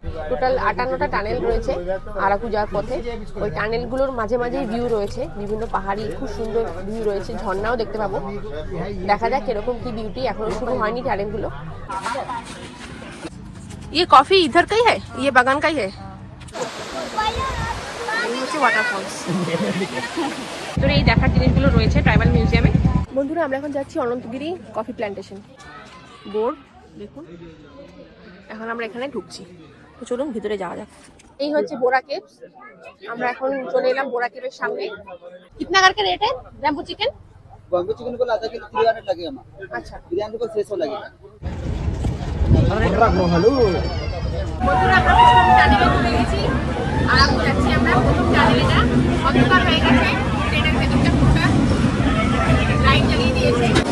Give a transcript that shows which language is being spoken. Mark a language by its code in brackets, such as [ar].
[bn] Total 58টা tunnel রয়েছে আরাকু যাওয়ার পথে। ওই টানেলগুলোর মাঝে মাঝেই ভিউ রয়েছে, বিভিন্ন পাহাড়ি খুব সুন্দর ভিউ রয়েছে, ঝর্ণাও দেখতে পাবো। দেখা যাক এরকম কি বিউটি, এখনো শুরু হয়নি টানেলগুলো। [hi] ये कॉफी इधर का ही है, ये बागान का ही है। [bn] ওয়াটারফলস তো এই দেখার জিনিসগুলো রয়েছে ট্রাইবাল মিউজিয়ামে। বন্ধুরা আমরা এখন যাচ্ছি অনন্তগিরি কফি প্ল্যান্টেশন। বোর্ড দেখুন, এখন আমরা এখানে ঢুকছি, তো চলুন ভিতরে যাওয়া যাক। এই হচ্ছে বোরা কেভস, আমরা এখন চলে এলাম বোরা কেভের সামনে। [hi] कितना करके रेट है बैम्बू चिकन? बैम्बू चिकन को आधा किलो 300 लगेगा। अच्छा, बिरयानी को 600 लगेगा। [bn] বন্ধুরা আমরা প্রথম টানেলে চলে গেছি, আরাকু যাচ্ছি আমরা। প্রথম টানেলেটা অন্ধকার হয়ে গেছে, ট্রেনের ভেতরটা পুরোটা লাইট জ্বালিয়ে দিয়েছে।